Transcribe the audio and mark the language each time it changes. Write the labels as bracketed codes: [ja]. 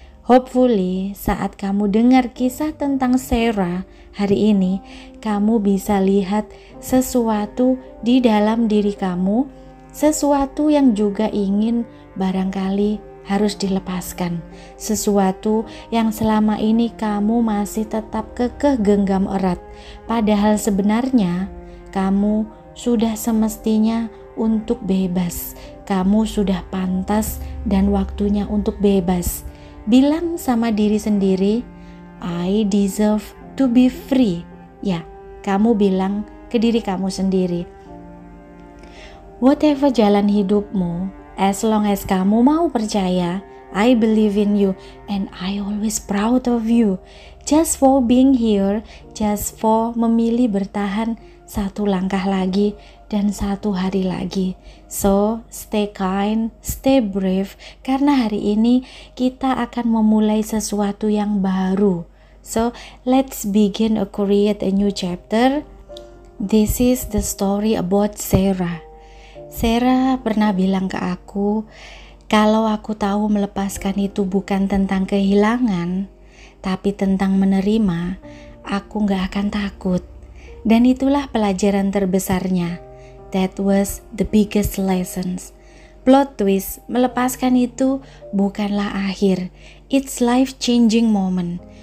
[id] Hopefully saat kamu dengar kisah tentang Sarah hari ini, kamu bisa lihat sesuatu di dalam diri kamu, sesuatu yang juga ingin barangkali harus dilepaskan, sesuatu yang selama ini kamu masih tetap kekeh genggam erat, padahal sebenarnya kamu sudah semestinya untuk bebas. Kamu sudah pantas dan waktunya untuk bebas. Bilang sama diri sendiri, [en] I deserve to be free. [id] Ya, kamu bilang ke diri kamu sendiri. [en] Whatever [id] jalan hidupmu, [en] as long as [id] kamu mau percaya, [en] I believe in you and I always proud of you. Just for being here, just for [id] memilih bertahan satu langkah lagi dan satu hari lagi. [en] So, stay kind, stay brave, [id] karena hari ini kita akan memulai sesuatu yang baru. [en] So, let's begin to create a new chapter. This is the story about Sarah. [id] Sarah pernah bilang ke aku, kalau aku tahu melepaskan itu bukan tentang kehilangan, tapi tentang menerima, aku gak akan takut. Dan itulah pelajaran terbesarnya. [en] That was the biggest lessons. Plot twist, [id] melepaskan itu bukanlah akhir. [en] It's life-changing moment.